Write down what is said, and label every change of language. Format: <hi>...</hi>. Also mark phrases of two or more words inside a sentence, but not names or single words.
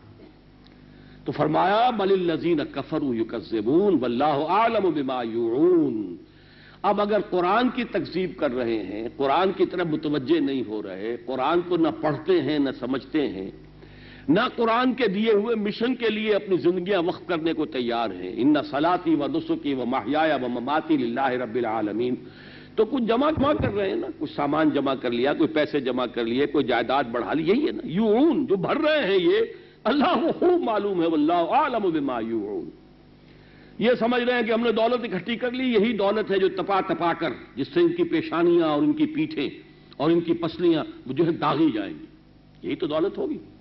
<ur>تو فرمایا</ur> <ar>بل الذین کفروا یکذبون واللہ اعلم بما یوعون۔</ar> <ur>اب اگر قرآن کی تکذیب کر رہے ہیں، قرآن کی طرف متوجہ نہیں ہو رہے، قرآن کو نہ پڑھتے ہیں نہ سمجھتے ہیں، نہ قرآن کے دیے ہوئے مشن کے لیے اپنی زندگیاں وقف کرنے کو تیار ہیں،</ur> <ar>ان صلاتی و نسکی و محیایا و مماتی للہ رب العالمین،</ar> <ur>تو کچھ جمع کر رہے ہیں نا، کچھ سامان جمع کر لیا، کوئی پیسے جمع کر لیے، کوئی جائیداد بڑھا لی، یہی ہے نا یوعون، جو بھر رہے ہیں یہ اللہ کو خوب معلوم ہے،</ur> <ar>واللہ اعلم بما یوعون۔</ar> <ur>یہ سمجھ رہے ہیں کہ ہم نے دولت اکٹھی کر لی، یہی دولت ہے جو تپا تپا کر جس سے ان کی پیشانیاں اور ان کی پیٹھیں اور ان کی پسلیاں جو ہے داغی جائیں گی، یہی تو دولت ہوگی۔</ur>